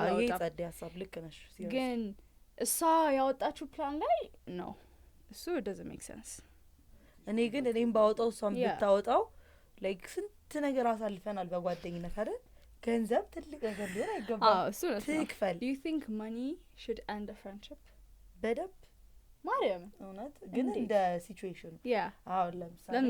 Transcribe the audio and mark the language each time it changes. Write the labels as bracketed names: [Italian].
[Amharic] ያው ይጸድ ያሳብ ልክ ነሽ ግን እሷ ያወጣችው ፕላን ላይ ነው እሱ [English] doesn't make sense [Amharic] እኔ ግን እኔም ባወጣው እሷም ብታወጣው like ስንት ነገር አሳልፈናል በጓደኝነት አይደል ገንዘብ ትልቅ ነገር ሊሆን አይገባም እሱ ነው ትክፈል [English] do you think money should end a friendship [Amharic] በደብ ማርያም እውነት ግን እንደ ሲቹዌሽኑ አሁን ለምሳሌ